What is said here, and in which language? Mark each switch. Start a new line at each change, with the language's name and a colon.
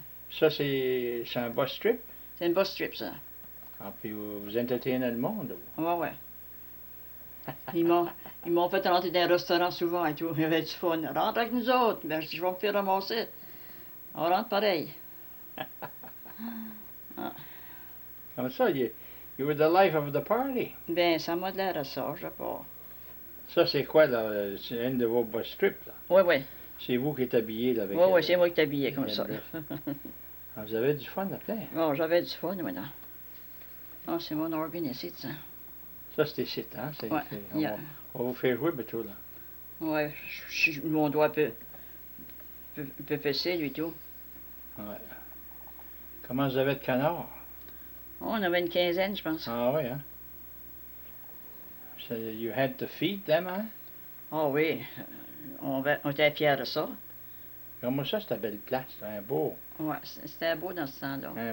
French: Ça, c'est un bus strip. C'est une bus trip, ça. Ah, puis vous entertainez le monde, vous. Oui, oui. Ils m'ont fait rentrer dans un restaurant souvent et tout. Il y avait du fun. Rentre avec nous autres. Ben, je dis, je vais me faire ramasser. On rentre pareil. Comme ça,
English: you were the life of the party.
French: Ben, ça m'a de l'air à ça, je sais pas. Ça, c'est quoi, là? C'est une de vos bus strips, là? Oui, oui. C'est vous qui êtes habillé, là, avec... Oui, oui, c'est moi qui t'habillais comme ça. Ah, vous avez du fun, là, plein. Bon, j'avais du fun, maintenant. Ah, c'est mon organe ici, ça. Ça, c'est ici, hein? Ouais, On va vous faire jouer, bientôt, là. Oui, mon doigt peut fesser, lui, tout. Ouais. Comment vous avez de canard? Oh, on avait une quinzaine, je pense. Ah oui, hein?
English: So you had to feed them,
French: hein? Oh oui, on était fiers de ça. Comment ça, c'était belle place, là, un beau C'était beau dans ce temps-là.